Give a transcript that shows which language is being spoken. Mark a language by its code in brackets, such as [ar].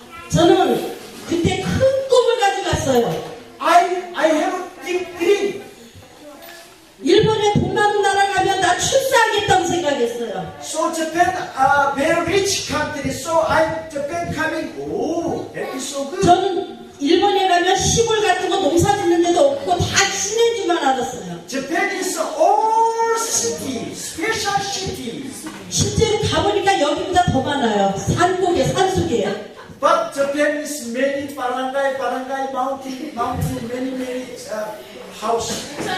[ko] 저는 그때 큰 꿈을 가지고 갔어요. [en] I have a big dream. [ko] 일본에 돈 많은 나라 가면 나 출세하겠다고 생각했어요. [en] So Japan, very rich country. So Japan coming. Oh, that is so good. [ko] 저는 일본에 가면 시골 같은 거 농사 짓는 데도 없고 다 시내인 줄만 알았어요. [en] Japan is all city, special city. [ko] 실제로 가보니까 여기보다 더 많아요. 산속이에요. [en] But Japan is many barangay, mountain, many house.